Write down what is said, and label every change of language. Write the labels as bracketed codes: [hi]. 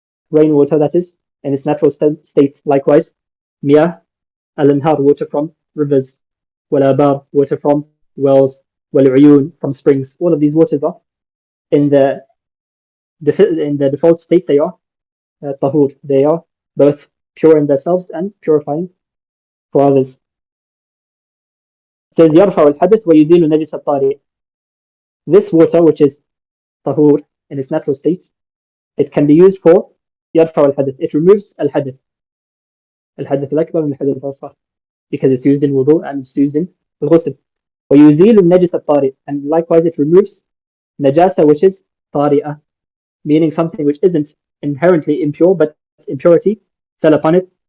[en] Rainwater, that is, in its natural state. Likewise, [ar] مياه الأنهار, [en] water from rivers. والآبار, water from wells. والعيون, from springs. All of these waters are in the default state, they are tahur. They are both pure in themselves and purifying for others. It says [ar] يرفع الحدث ويزيل نجس الطارئ. [en] This water, which is tahur in its natural state, it can be used for [ar] يرفع الحدث. [en] It removes الحدث. [ar] الحدث الأكبر من الحدث الأصغر, [en] because it's used in wudu and it's used in الغسل. [ar] ويزيل النجس الطارئ, [en] and likewise it removes najasa which is طارئة, meaning something which isn't inherently impure, but impurity fell upon it.